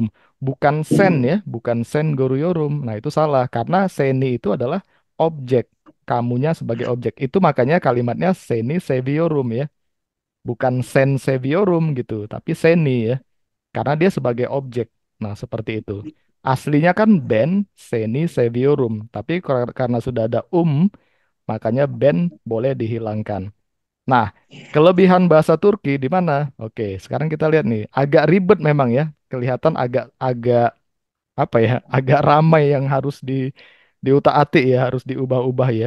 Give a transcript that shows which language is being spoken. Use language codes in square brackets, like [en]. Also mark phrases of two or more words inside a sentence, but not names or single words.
[id] Bukan sen ya, bukan [tr] sen Guruyurum. [id] Nah itu salah karena Seni itu adalah objek kamunya sebagai objek. Itu makanya kalimatnya [tr] seni seviorum [id] ya. Bukan [tr] sen seviorum [id] gitu, tapi seni ya. Karena dia sebagai objek. Nah, seperti itu. Aslinya kan [tr] ben seni seviorum, [id] tapi karena sudah ada makanya ben boleh dihilangkan. Nah, kelebihan bahasa Turki di mana? Oke, sekarang kita lihat nih. Agak ribet memang ya. Kelihatan agak agak apa ya? Agak ramai yang harus diutak-atik ya, harus diubah-ubah ya.